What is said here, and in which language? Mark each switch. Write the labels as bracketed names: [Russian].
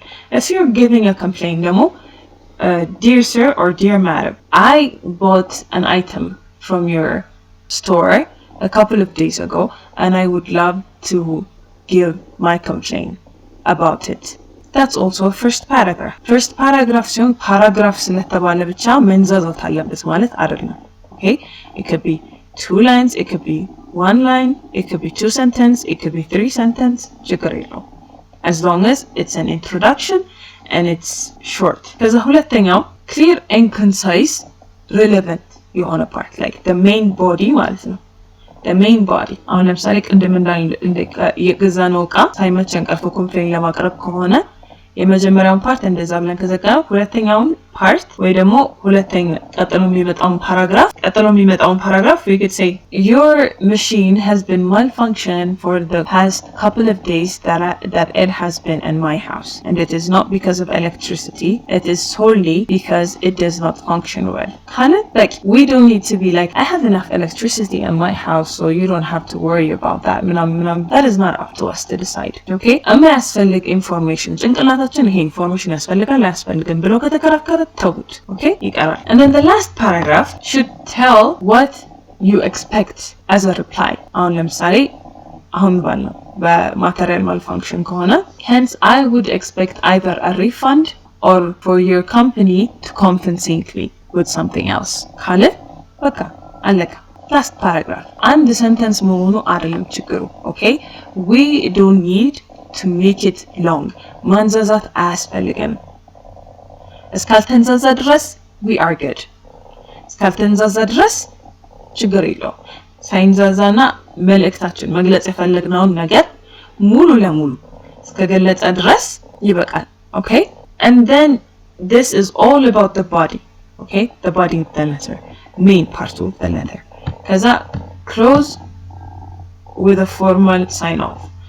[English] If you're giving a complaint, dear sir or dear madam, I bought an item from your store a couple of days ago and I would love to give my complaint about it. That's also a first paragraph. [Amharic] First paragraph ሲሆን paragraph ስለተባለ ብቻ መንዛዛት አለበት ማለት አይደለም. [English] Okay? It could be 2 lines, it could be 1 line, it could be 2 sentences, it could be 3 sentences. [Amharic] ችግር የለውም. [English] As long as it's an introduction and it's short. [Amharic] ከዛ ሁለተኛው [English] clear and concise, relevant የሆነ part, like the main body [Amharic] ማለት ነው. [English] The main body. [Amharic] አሁን ለምሳሌ ቅድም የገዛነው ዕቃ ሳይመቸን ቀርቶ ኮምፕሌን ለማቅረብ ከሆነ የመጀመሪያውን ፓርት እንደዛ ብለን ከዘጋነው ሁለተኛውን ፓርት ወይ ደግሞ ቀጥሎ የሚመጣውን ፓራግራፍ [English] we could say your machine has been malfunctioning for the past couple of days that it has been in my house and it is not because of electricity, it is solely because it does not function well. Kind of like we don't need to be like I have enough electricity in my house so you don't have to worry about that. That is not up to us to decide. Okay? [Amharic] የሚያስፈልግ ኢንፎርሜሽን ጭንቅላታችን ይሄ ኢንፎርሜሽን ያስፈልጋል አያስፈልግም ብሎ ከተከራከረ ተውት. [English] Okay? [Amharic] ይቀራል. [English] And then the last paragraph should tell what you expect as a reply. [Amharic] አሁን ለምሳሌ አሁን ባልነው በማቴሪያል [English] malfunction ከሆነ hence I would expect either a refund or for your company to compensate me with something else. [Amharic] ካለ በቃ አለቀ. Last paragraph. አንድ sentence መሆኑ አይደለም ችግሩ. [English] Okay? We don't need to make it long. [Amharic] ማንዛዛት አያስፈልግም. እስካልተንዛዛ ድረስ [English] we are good. [Amharic] እስካልተንዛዛ ድረስ ችግር የለውም. ሳይንዛዛና መልእክታችን መግለጽ የፈለግነውን ነገር ሙሉ ለሙሉ እስከገለጸ ድረስ ይበቃል. [English] Okay? And then this is all about the body. Okay? The body of the letter. Main part of the letter. [Amharic] ከዛ [English] close with a formal sign off.